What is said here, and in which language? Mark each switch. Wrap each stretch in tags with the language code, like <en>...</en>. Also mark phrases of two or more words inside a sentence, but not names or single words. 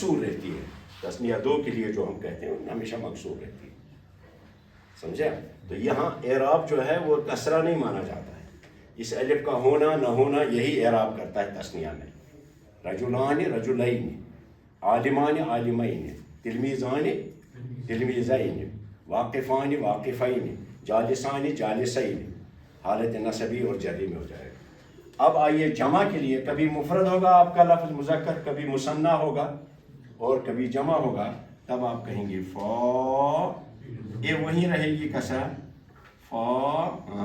<ur>تسنیہ دو کے لیے جو ہم کہتے ہیں ہمیشہ مکسور رہتی ہے. سمجھے؟ تو یہاں اعراب جو ہے وہ کسرہ نہیں مانا جاتا ہے، اس الف کا ہونا نہ ہونا یہی اعراب کرتا ہے تثنیہ میں.</ur> <ar>رجلان رجلین، عالمان عالمین، تلمیذان تلمیذین، واقفان واقفین، جالسان جالسین،</ar> <ur>حالت نصبی اور جری میں ہو جائے گا. اب آئیے جمع کے لیے، کبھی مفرد ہوگا آپ کا لفظ مذکر، کبھی مثنیٰ ہوگا اور کبھی جمع ہوگا. تب آپ کہیں گے فا، یہ وہیں رہے گی کسرہ فا.</ur>